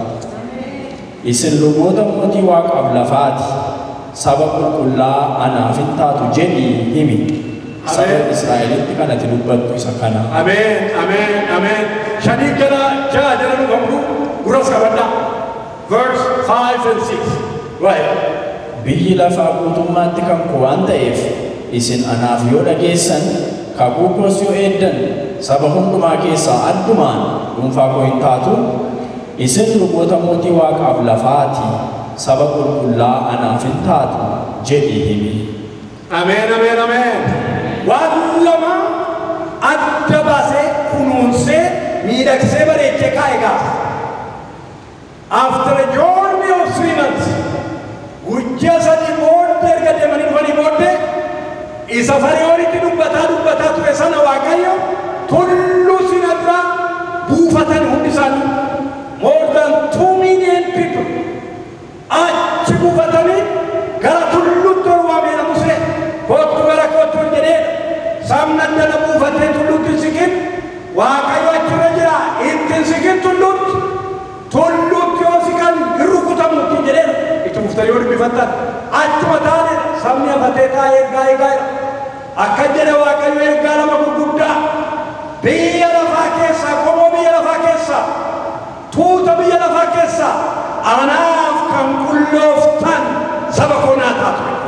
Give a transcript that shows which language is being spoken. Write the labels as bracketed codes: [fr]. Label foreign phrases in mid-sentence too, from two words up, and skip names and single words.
[om] Isin luboota mootii Waaqaaf lafaati saba qulqullaa anaaf hin taatu jedhii himi. Saba Israa'elitti kanatti dubbattu isa kana. Ameen, ameen, ameen. Shanii jala ja'a jala nu qabdu guras qabadha. [en] Verse 5 and 6. Right. [om] Biyyi lafaa guutummaatti kan koo waan ta'eef isin anaaf yoo dhageessan kakuu koos yoo eegdan saba hundumaa keessaa addumaan dhuunfaa koo hin taatu. Isin luboota mootii Waaqaaf lafaati saba qulqullaa anaaf hin taatu jedhii himi. Ameen, ameen, ameen. Waan lama adda baasee kunuunsee miidhagsee bareechee kaa'e gaafa. [en] After a journey of 3 months, [om] guyyaa sadii booddee erga deemanii dhufanii booddee isa Fariyoonitti dubbataa ture sana Waaqayyo tulluu Siinaa buufatan hundi isaanii [en] more than 2 million people [om] achi buufatanii gara tulluutti ol waamee Musee kottu gara kottu jedhee sabni addana buufatee tulluutti siqin Waaqayyo achirra jira itti siqin tulluutti yoo siqan hin rukutamutti jedhee itti buuftanii yoo dubbifattan achuma taane sabni hafatee taa'ee eegaa akka jedhe Waaqayyo ergaa lama gurguddaa biyya lafaa keessaa qomoo biyya lafaa keessaa tuuta biyya lafaa keessaa anaaf kan qullooftan saba koo naa taatu.